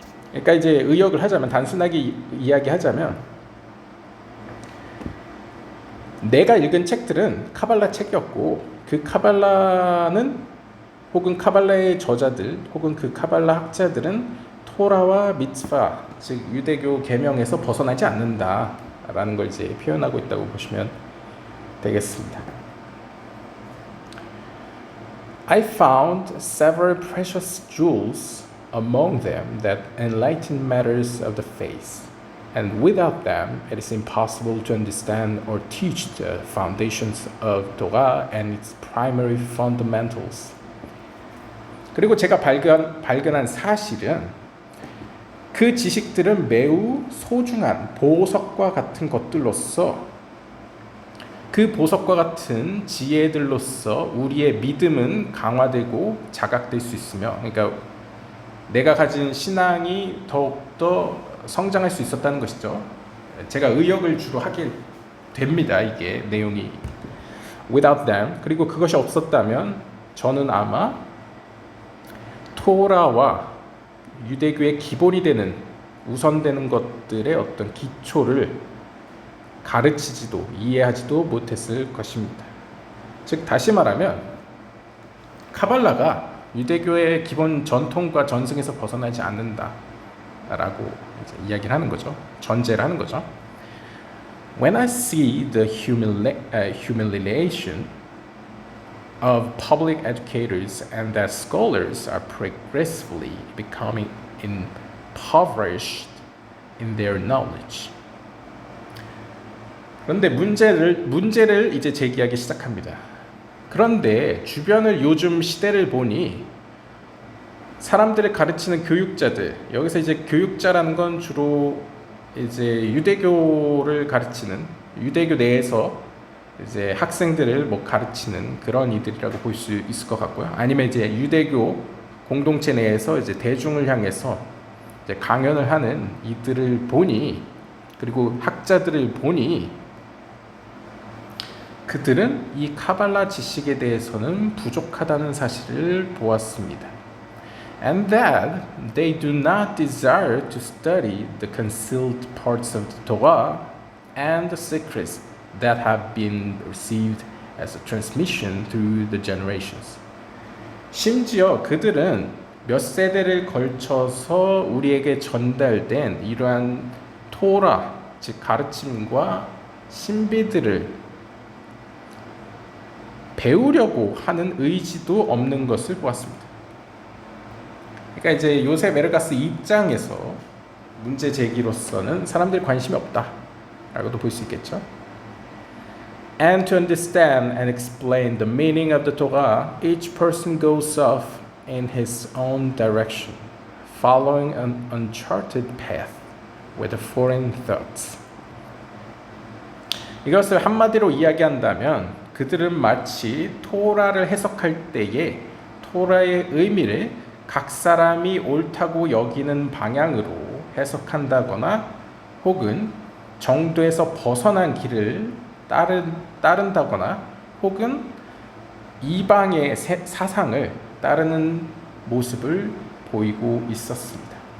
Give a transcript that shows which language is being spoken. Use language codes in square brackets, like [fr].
[ko] 그러니까 이제 의역을 하자면, 단순하게 이야기하자면, 내가 읽은 책들은 카발라 책이었고, 그 카발라는 혹은 카발라의 저자들 혹은 그 카발라 학자들은 토라와 미츠바, 즉 유대교 계명에서 벗어나지 않는다라는 걸 이제 표현하고 있다고 보시면 되겠습니다. [en] I found several precious jewels among them that enlighten matters of the faith, and without them it is impossible to understand or teach the foundations of Torah and its primary fundamentals. [ko] 그리고 제가 발견한 사실은 그 지식들은 매우 소중한 보석과 같은 것들로서, 그 보석과 같은 지혜들로서 우리의 믿음은 강화되고 자각될 수 있으며, 그러니까 내가 가진 신앙이 더욱더 성장할 수 있었다는 것이죠. 제가 의역을 주로 하게 됩니다. 이게 내용이 [en] without them, [ko] 그리고 그것이 없었다면 저는 아마 토라와 유대교의 기본이 되는, 우선되는 것들의 어떤 기초를 가르치지도 이해하지도 못했을 것입니다. 즉 다시 말하면 카발라가 유대교의 기본 전통과 전승에서 벗어나지 않는다라고 이야기를 하는 거죠. 전제를 하는 거죠. [en] When I see the humiliation of public educators and that scholars are progressively becoming impoverished in their knowledge. [ko] 그런데 문제를 이제 제기하기 시작합니다. 그런데 주변을, 요즘 시대를 보니 사람들을 가르치는 교육자들, 여기서 이제 교육자라는 건 주로 이제 유대교를 가르치는, 유대교 내에서 이제 학생들을 가르치는 그런 이들이라고 볼 수 있을 것 같고요. 아니면 이제 유대교 공동체 내에서 이제 대중을 향해서 이제 강연을 하는 이들을 보니, 그리고 학자들을 보니 그들은 이 카발라 지식에 대해서는 부족하다는 사실을 보았습니다. [en] And that they do not desire to study the concealed parts of the Torah and the secrets that have been received as a transmission through the generations. [ko] 심지어 그들은 몇 세대를 걸쳐서 우리에게 전달된 이러한 토라, 즉 가르침과 신비들을 배우려고 하는 의지도 없는 것을 보았습니다. 그러니까 이제 요셉 에르가스 입장에서 문제 제기로서는 사람들이 관심이 없다라고도 볼 수 있겠죠. [en] And to understand and explain the meaning of the Torah, each person goes off in his own direction, following an uncharted path with foreign thoughts. [ko] 이것을 한마디로 이야기한다면 그들은 마치 토라를 해석할 때에 토라의 의미를 각 사람이 옳다고 여기는 방향으로 해석한다거나 혹은 정도에서 벗어난 길을 따른다거나 혹은 이방의 사상을 따르는 모습을 보이고 있었습니다.